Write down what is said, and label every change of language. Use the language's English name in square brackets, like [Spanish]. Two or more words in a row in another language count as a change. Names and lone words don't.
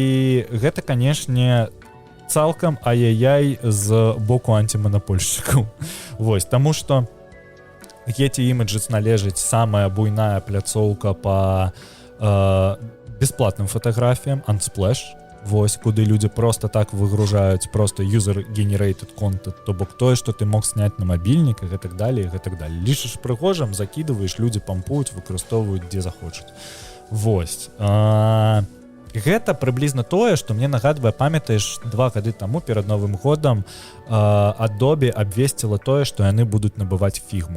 [Belarusian] І гэта, канешне, цалкам ай-яй-яй з боку антиманапольшчыкаў. Вось, таму што Getty Images належыць самая буйная пляцоўка па бесплатным фатаграфіям Unsplash. Вось, куды людзі просто так выгружаюць просто [English] user-generated content, [Belarusian] то бок тое, што ты мог сняць на мабільнік і гэтак далее, гэтак далее. Лічыш прыгожым, закідываеш, людзі пампуюць, выкарыстоўваюць, дзе захочуць. Вось. Гэта прыблізна тое, што мне нагадвае, памятаеш, 2 гады таму перад Новым годам Adobe абвесціла тое, што яны будуць набываць фігму.